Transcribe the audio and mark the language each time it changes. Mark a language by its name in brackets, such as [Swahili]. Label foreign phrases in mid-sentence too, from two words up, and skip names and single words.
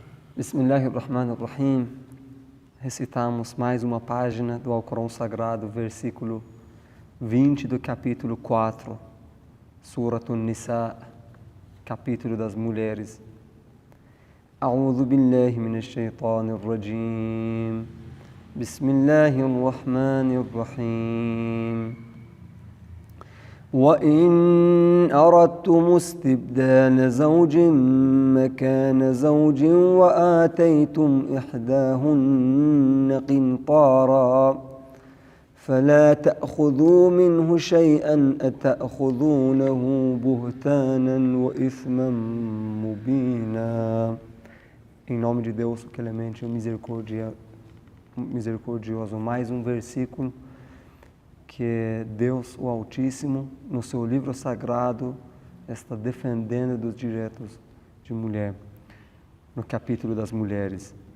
[Arabic] بسم الله الرحمن الرحيم. [Portuguese] Recitamos mais uma página do Alcorão Sagrado, versículo 20 do capítulo 4, Surat An-Nisa, capítulo das mulheres. [Arabic] أعوذ بالله من الشيطان الرجيم. بسم الله الرحمن الرحيم. وَإِنْ أَرَدْتُمُ اسْتِبْدَالَ زَوْجٍ مَكَانَ زَوْجٍ وَآتَيْتُمْ إِحْدَاهُنَّ قِنْطَارًا فَلَا تَأْخُذُوا مِنْهُ شَيْئًا أَتَأْخُذُونَهُ بُهْتَانًا وَإِثْمًا مُبِينًا. [Portuguese] Em nome de Deus, o clemente, o misericordioso, mais um versículo que Deus, o Altíssimo, no seu livro sagrado, está defendendo dos direitos de mulher, no capítulo das mulheres.